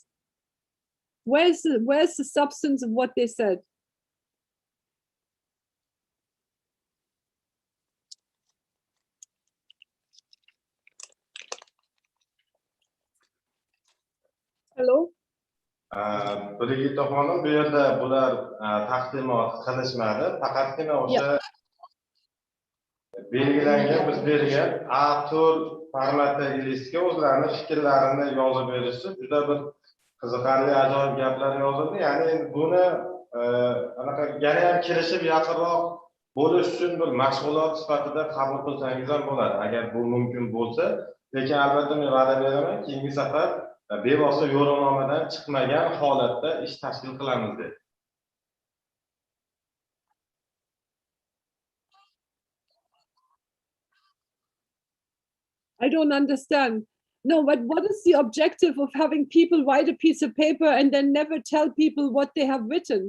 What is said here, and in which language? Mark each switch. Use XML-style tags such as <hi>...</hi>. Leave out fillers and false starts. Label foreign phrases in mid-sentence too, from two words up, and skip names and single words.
<en>Where's the substance of what they said? Hello?</en> <uz>Brigitte xonim, bu yerda bular taqdimot qilishmadi, faqatgina o'sha belgilangan, biz bergan A4 formatdagi listga o'zlarini fikrlarini yozib berishdi. Juda bir qiziqarli, ajoyib gaplar yozildi. Ya'ni buni anaqa yana ham kelishib yaqinroq bo'lish uchun bir mashg'ulot sifatida qabul qilsangiz ham bo'ladi, agar bu mumkin bo'lsa. Lekin albatta men va'da beraman, keyingi safar bevosita yo'riqnomadan chiqmagan holatda ish tashkil qilamiz deb.</uz> <en>I don't understand. No, but what is the objective of having people write a piece of paper and then never tell people what they have written?</en>